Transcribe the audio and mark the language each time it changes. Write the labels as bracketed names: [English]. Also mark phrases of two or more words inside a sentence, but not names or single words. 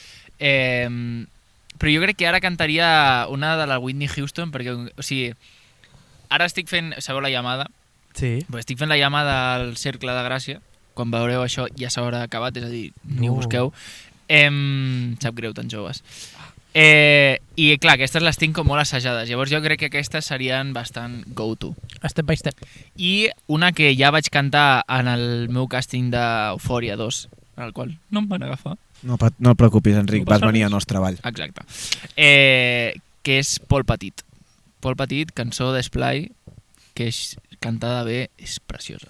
[Catalan] Però jo crec que ara cantaria una de la Whitney Houston, perquè, o sigui, ara estic fent, sabeu la llamada? Sí. Pues estic fent la llamada al Cercle de Gràcia, quan veureu això ja s'haurà acabat, és a dir, ni ho No. busqueu. Sap greu, tan joves. I clar, aquestes les tinc com molt assajades, llavors jo crec que aquestes serien bastant go-to. Step by step. I una que ja vaig cantar en el meu càsting d'Eufòria 2, en el qual no em van agafar. No et preocupis, Enric, No vas passa venir res. al nostre ball. Exacte. Que és Pol Petit. Pol Petit, cançó d'Esplai, que és cantada bé, és preciosa.